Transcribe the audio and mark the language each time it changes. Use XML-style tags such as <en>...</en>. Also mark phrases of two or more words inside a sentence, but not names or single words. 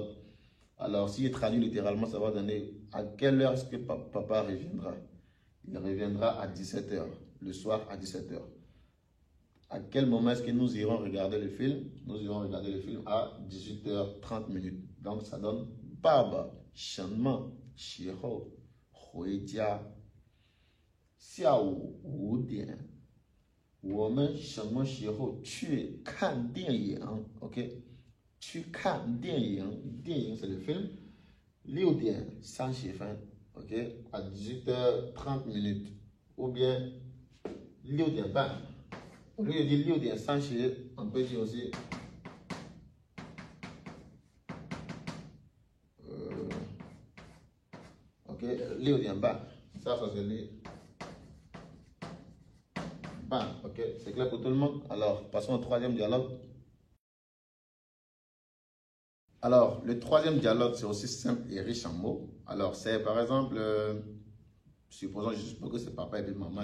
<fr>Alors, si je traduis littéralement, ça va donner à quelle heure est-ce que papa reviendra? Il reviendra à 17h, le soir à 17h. À quel moment est-ce que nous irons regarder le film? Nous irons regarder le film à 18h30 minutes. Donc, ça donne Baba,</fr> <zh>什么时候回家？下午5点。我们什么时候去看电影 ？OK， 去看电影，电影</zh> <fr>c'est le film。</fr> <zh>6 点30分</zh> <fr>，OK， à 18h30 minutes， ou bien</fr> <zh>6 点半。</zh> <fr>au lieu de dire</fr> <zh>6点30，</zh> <fr>on peut dire aussi OK，</fr> <zh>6点半，</zh> <fr>ça c'est le ok, c'est clair pour tout le monde. Alors, passons au troisième dialogue. Alors, le troisième dialogue, c'est aussi simple et riche en mots. Alors, c'est par exemple, je suppose que c'est papa et puis maman.</fr>